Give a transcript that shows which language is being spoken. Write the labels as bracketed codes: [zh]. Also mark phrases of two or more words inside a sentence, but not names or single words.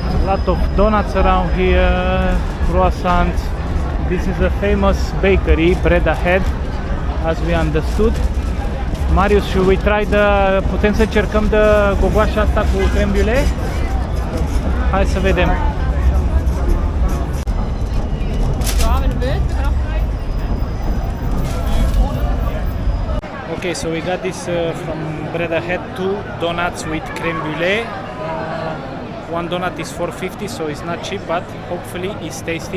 [en] lot of donuts around here, croissants. This is a famous bakery, Bread Ahead, as we understood. [ro] Marius, [en] should we try [ro] putem să încercăm de gogoașa asta cu creme brulee? Hai să vedem. [en] Okay, so we got this from Bread Ahead, 2 donuts with creme brulee. One donut is $4.50, so it's not cheap, but hopefully it's tasty.